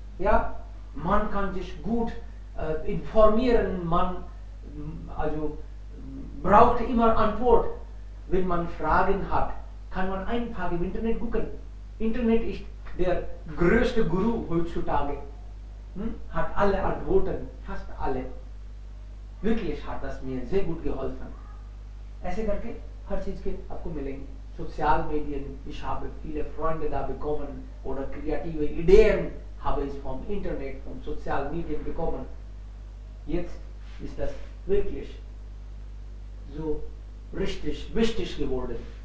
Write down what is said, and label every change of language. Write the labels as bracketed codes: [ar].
[de] या man kann sich gut informieren, man also braucht immer Antwort. Wenn man Fragen hat, kann man einfach im Internet gucken. Internet ist der größte Guru heutzutage. Hat alle Antworten, fast alle. Wirklich hat das mir sehr gut geholfen. [hi] ऐसे करके हर चीज के आपको मिलेंगे. [de] सोशल मीडिया, ich habe viele Freunde da bekommen oder kreative Ideen habe ich vom Internet, von sozialen Medien bekommen. Jetzt ist das wirklich so richtig wichtig geworden.